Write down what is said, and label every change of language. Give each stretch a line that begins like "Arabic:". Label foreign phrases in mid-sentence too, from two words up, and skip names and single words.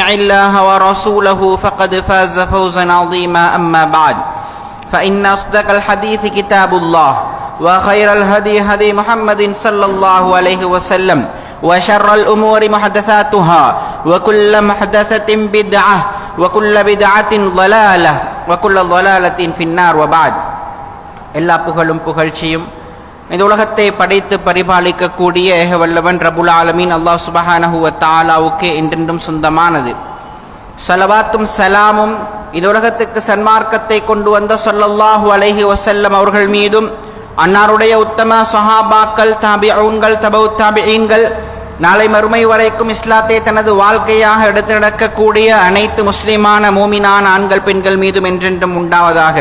Arabic: الله ورسوله فقد فاز فوزا عظيما أما بعد فإن أصدق الحديث كتاب الله وخير الهدي هدي محمد صلى الله عليه وسلم وشر الأمور محدثاتها وكل محدثة بدعة وكل بدعة ضلالة وكل ضلالة في النار وبعد
Tamil: எல்லா புகழும் புகழ்ச்சியும் இந்த உலகத்தை படைத்து பரிபாலிக்கக்கூடிய ஏகவல்லவன் ரப்புல் ஆலமீன் அல்லாஹ் சுப்ஹானஹு வ தஆலாவுக்கே என்றென்றும் சொந்தமானது. ஸலவாத்தும் ஸலாமும் இந்த உலகத்துக்கு சன்மார்க்கத்தை கொண்டு வந்த
Arabic: صلى الله عليه وسلم
Tamil: அவர்கள் மீதும் அன்னாருடைய உத்தம சஹாபாக்கள் தாபிஊன்கள் தபவு தாபிஈன்கள் நாளை மறுமை வரைக்கும் இஸ்லாத்தை தனது வாழ்க்கையாக எடுத்து நடக்கக்கூடிய அனைத்து முஸ்லிமான மூமினான ஆண்கள் பெண்கள் மீதும் என்றென்றும் உண்டாவதாக.